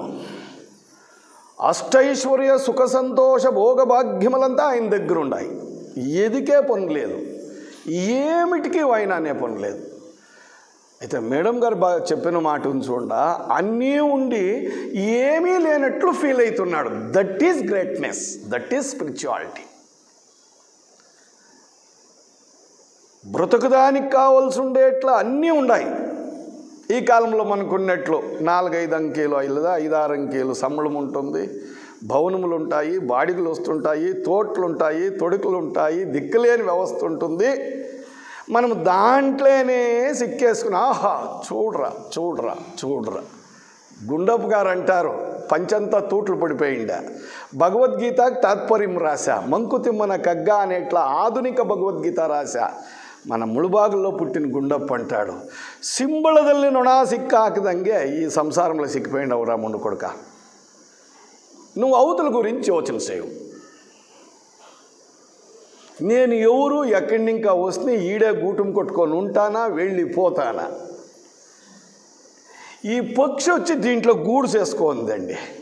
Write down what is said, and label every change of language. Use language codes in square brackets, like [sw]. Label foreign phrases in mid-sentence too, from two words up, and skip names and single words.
[te] అష్టైశ్వర్య సుఖ సంతోష భోగ భాగ్యములంతా ఆయన దగ్గర ఉన్నాయి. ఎదికే పని లేదు, ఏమిటికి ఆయన అనే పని లేదు. అయితే మేడం గారు బాగా చెప్పిన మాట చూడ, అన్నీ ఉండి ఏమీ లేనట్లు ఫీల్ అవుతున్నాడు. [en] That is greatness, that is spirituality. [te] బ్రతుకుదానికి కావాల్సి ఉండేట్లా అన్నీ ఉన్నాయి. ఈ కాలంలో మనకున్నట్లు 4-5 అంకెలు, 5-6 అంకెలు సంబళం ఉంటుంది, భవనములు ఉంటాయి, బాడిగలు వస్తుంటాయి, తోటలు ఉంటాయి, తొడుకులు ఉంటాయి, దిక్కులేని వ్యవస్థ ఉంటుంది. మనం దాంట్లోనే సిక్కేసుకుని ఆహా చూడరా చూడరా చూడరా. గుండప్ప గారు అంటారు, పంచంతా తూట్లు పడిపోయిందా, భగవద్గీతకు తాత్పర్యం రాశా, మంకుతిమ్మన కగ్గ అనేట్లా ఆధునిక భగవద్గీత రాశా. మన ముಳುబాగుల్లో పుట్టిన గుండప్ప అంటాడు, [kn] సింబಳದಲ್ಲಿ ನೊಣ ಸಿಕ್ಕ ಹಾಕಿದಂಗೆ [te] ఈ సంసారంలో సిక్కిపోయిండవురా ముండు కొడుక, నువ్వు అవతల గురించి యోచన చేయవు. నేను ఎవరు, ఎక్కడి ఇంకా వస్తే ఈడే గూటం కొట్టుకొని ఉంటానా, వెళ్ళిపోతానా? ఈ పక్షి వచ్చి దీంట్లో గూడు చేసుకోందండి.